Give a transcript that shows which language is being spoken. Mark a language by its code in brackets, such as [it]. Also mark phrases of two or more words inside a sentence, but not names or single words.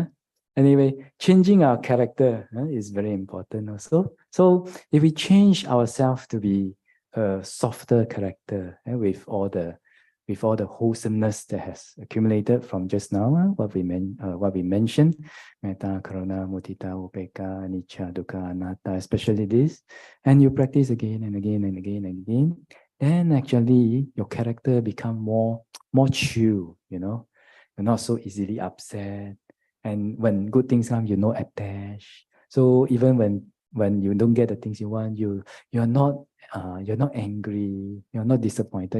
[en] Anyway, changing our character is very important also. So if we change ourselves to be a softer character with all the wholesomeness that has accumulated from just now, what we mentioned, [pi] metta, karuna, mudita, upekkha, anicca, dukkha, anatta, [en] especially this, and you practice again and again and again and again, then actually your character become more chill, You're not so easily upset. And when good things come, you're not attached. So even when you don't get the things you want, you're not angry, you're not disappointed.